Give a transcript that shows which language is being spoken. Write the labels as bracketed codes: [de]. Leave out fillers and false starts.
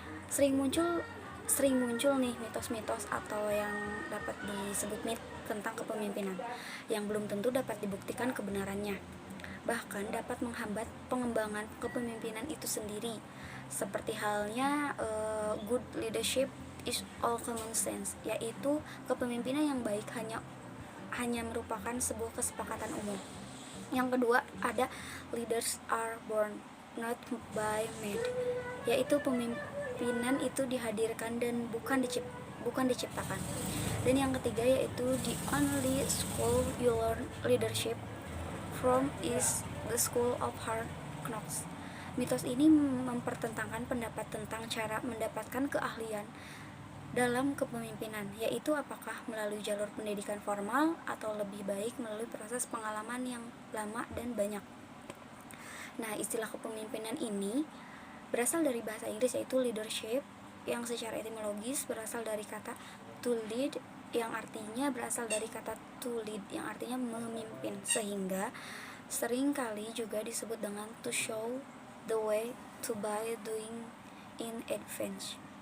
[id] Sering muncul nih mitos-mitos atau yang dapat disebut mit tentang kepemimpinan yang belum tentu dapat dibuktikan kebenarannya, bahkan dapat menghambat pengembangan kepemimpinan itu sendiri, seperti halnya [en] good leadership is all common sense, [id] yaitu kepemimpinan yang baik hanya merupakan sebuah kesepakatan umum. Yang kedua ada [en] leaders are born not by made, [id] yaitu pemimpinan itu dihadirkan dan bukan diciptakan. Dan yang ketiga yaitu [en] the only school you learn leadership from is the school of hard knocks. [id] Mitos ini mempertentangkan pendapat tentang cara mendapatkan keahlian dalam kepemimpinan, yaitu apakah melalui jalur pendidikan formal atau lebih baik melalui proses pengalaman yang lama dan banyak. Nah, istilah kepemimpinan ini berasal dari bahasa Inggris yaitu leadership, yang secara etimologis berasal dari kata to lead yang artinya berasal dari kata to lead yang artinya memimpin, sehingga sering kali juga disebut dengan [en] to show the way to by doing in advance.